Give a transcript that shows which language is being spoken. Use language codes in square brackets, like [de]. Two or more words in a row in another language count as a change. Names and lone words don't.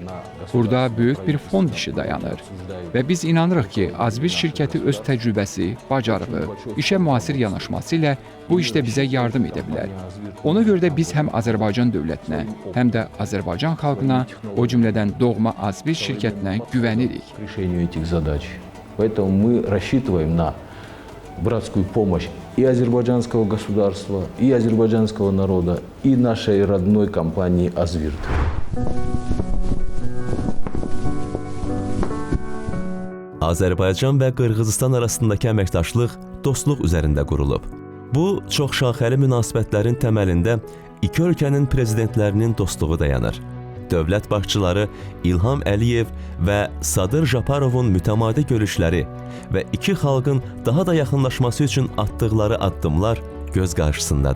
[az] Burada böyük bir fond işi dayanır. Və biz inanırıq ki, Azvirt şirkəti öz təcrübəsi, bacarığı, işə müasir yanaşması ilə bu işdə bizə yardım edə bilər. Ona görə də biz həm Azərbaycan dövlətinə, həm də Azərbaycan xalqına, o cümlədən doğma Azvirt şirkətinə güvənirik. [ru] Поэтому мы рассчитываем на братскую помощь и азербайджанского государства, и азербайджанского народа, и нашей родной компании «Азвирт». [az] Azərbaycan və Qırğızstan arasındakı əməkdaşlıq dostluq üzərində qurulub. Bu, çoxşaxəli münasibətlərin təməlində iki ölkənin prezidentlərinin dostluğu dayanır. Dövlət başçıları İlham Əliyev və Sadır Japarovun mütəmadi görüşləri və iki xalqın daha da yaxınlaşması üçün atdıqları addımlar göz qarşısındadır.